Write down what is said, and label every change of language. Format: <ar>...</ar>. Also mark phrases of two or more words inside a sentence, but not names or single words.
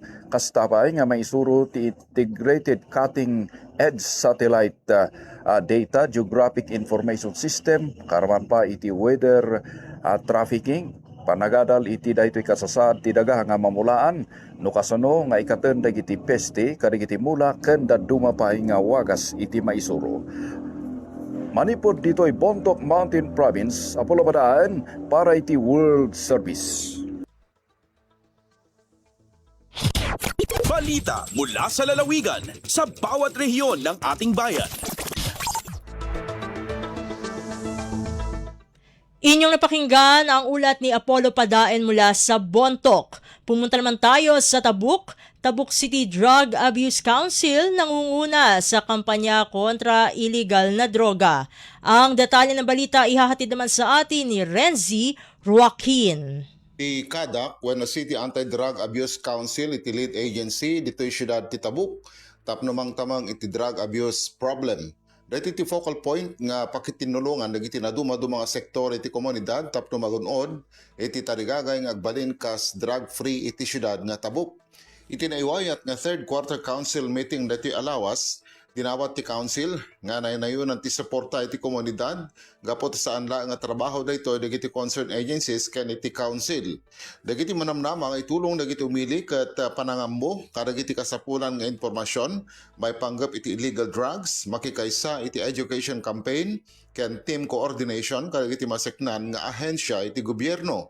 <ilo>Kastapay nga maisuro ti</ilo> <en>Integrated Cutting Edge Satellite Data Geographic Information System</en> <ilo>karaman pa iti</ilo> <en>weather trafficking</en> <ilo>panagadal iti daytoy kasasad ti daga nga mamulaan no kasano nga ikaten dagiti peste kadigiti mula ken daduma pa nga wagas iti maisuro. Manipod ditoy Bontoc Mountain Province, Apollo Padaen para iti World Service.</ilo> <tl>Balita mula sa lalawigan sa bawat rehiyon ng ating bayan. Inyong napakinggan ang ulat ni Apollo Padaen mula sa Bontoc. Pumunta naman tayo sa Tabuk. Tabuk City Drug Abuse Council nangunguna sa kampanya kontra illegal na droga. Ang detalye ng balita ihahatid naman sa atin ni Renzi Joaquin.</tl> <ilo>Di CADAC, Buenos City Anti-Drug Abuse Council, iti</ilo> <en>lead agency,</en> <ilo>dito'y siyudad ti Tabuk, tapno mang tamang iti</ilo> <en>drug abuse problem.</en> <ilo>Dahil iti</ilo> <en>focal point</en> <ilo>nga pakitinulungan dagiti naduma-duma nga sektor iti komunidad tapno magunod iti tarigagay nga agbalin kas drug-free iti syudad nga Tabuk. Iti naiwayat nga</ilo> <en>third quarter council meeting</en> <ilo>dati alawas, dinawat ti council nga nayunan ti suporta iti komunidad gapot saan la nga trabaho daytoy dagiti</ilo> <en>concerned agencies</en> <ilo>ken iti council. Dagiti manamnama nga itulong dagiti umili ket panangambo kadagiti kasapulan nga impormasyon may panggap iti</ilo> <en>illegal drugs,</en> <ilo>makikaysa iti</ilo> <en>education campaign</en> <ilo>ken</ilo> <en>team coordination</en> <ilo>kadagiti maseknan nga ahensya iti gobyerno.</ilo>